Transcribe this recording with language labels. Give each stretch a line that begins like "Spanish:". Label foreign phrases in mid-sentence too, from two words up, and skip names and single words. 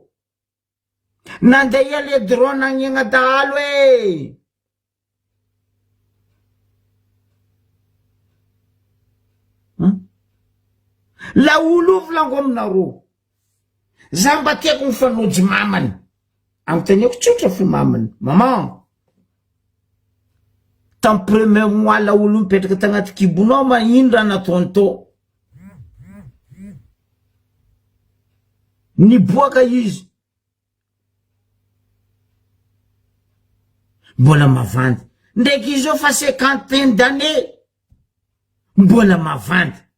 Malagasy: Nandeha ea le drone agniagna dahalo e. La olo volango aminareo. Za mba tiako mifanojo mamany. Amteneko tsotra fo mamany. Maman. Tam
French: premier mois
Malagasy: la olo mipetraka tagnaty kibonao ma ino raha nataony tô. Niboaka izy. Mbola mavandy. Ndraiky izy fa 50 d'années. Mbola mavandy.